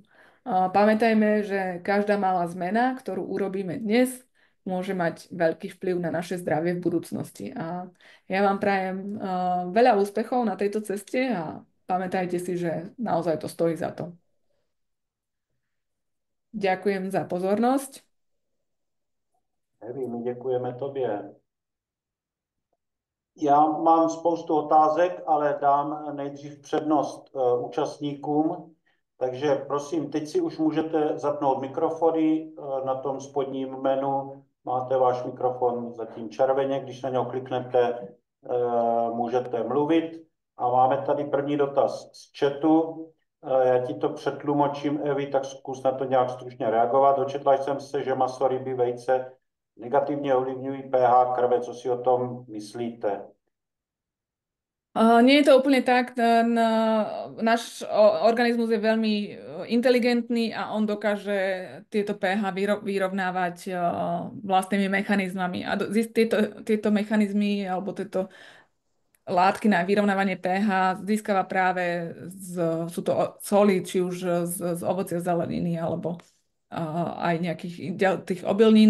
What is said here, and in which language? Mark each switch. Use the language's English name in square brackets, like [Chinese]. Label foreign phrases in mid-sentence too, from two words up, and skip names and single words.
[Slovak] Pamätajme, že každá malá zmena, ktorú urobíme dnes, môže mať veľký vplyv na naše zdravie v budúcnosti. A ja vám prajem veľa úspechov na tejto ceste a pamätajte si, že naozaj to stojí za to. Ďakujem za pozornosť. Evi, [Czech] my děkujeme tobě. Já mám spoustu otázek, ale dám nejdřív přednost účastníkům. Takže prosím, teď si už můžete zapnout mikrofony. Na tom spodním menu máte váš mikrofon zatím červeně. Když na něho kliknete, můžete mluvit. A máme tady první dotaz z chatu. Já ti to přetlumočím, Evi, tak zkus na to nějak stručně reagovat. Dočetla jsem se, že maso, ryby, vejce negativně ovlivňují pH krve. Co si o tom myslíte? [Slovak] Nie je to úplne tak. Náš organizmus je veľmi inteligentný a on dokáže tieto pH vyrovnávať vlastnými mechanizmami. A tieto mechanizmy alebo tieto látky na vyrovnávanie pH získava práve sú to soli, či už z ovocia, zeleniny alebo aj nejakých tých obilnín.